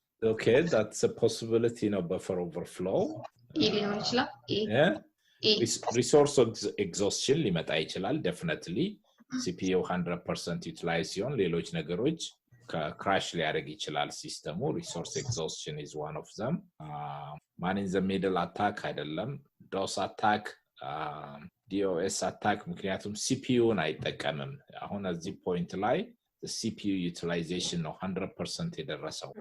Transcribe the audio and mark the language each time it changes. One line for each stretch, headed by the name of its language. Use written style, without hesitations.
English: Okay, that's a possibility, buffer overflow.
Amharic: ሊሆን ይችላል።
English: Yeah. Resource exhaustion
Amharic: ሊመጣ ይችላል
English: definitely. CPU 100% utilize
Amharic: ሲሆን ሌሎች ነገሮች crash ሊያደርግ ይችላል ሲስተሙ.
English: Resource exhaustion is one of them. Man in the middle attack
Amharic: አይደለም. DOS attack, DOS attack ምክንያቱም CPU-ን አይጠቀምም። አሁን እዚህ point ላይ
English: the CPU utilization
Amharic: ነው 100% የደረሰው.